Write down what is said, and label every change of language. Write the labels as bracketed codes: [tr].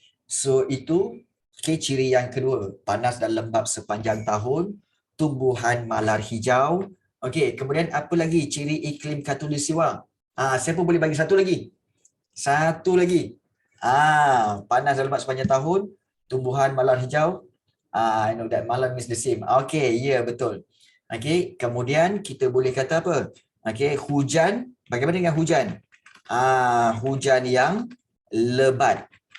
[ms] So itu ciri yang kedua, panas dan lembap sepanjang tahun, tumbuhan malar hijau. Kemudian apa lagi ciri iklim khatulistiwa? Siapa boleh bagi satu lagi? Satu lagi. Panas dan lembap sepanjang tahun, tumbuhan malar hijau. [en] I know that malam is the same. [ms] Betul. Kemudian kita boleh kata apa? Hujan. Bagaimana dengan hujan? Hujan yang lebat.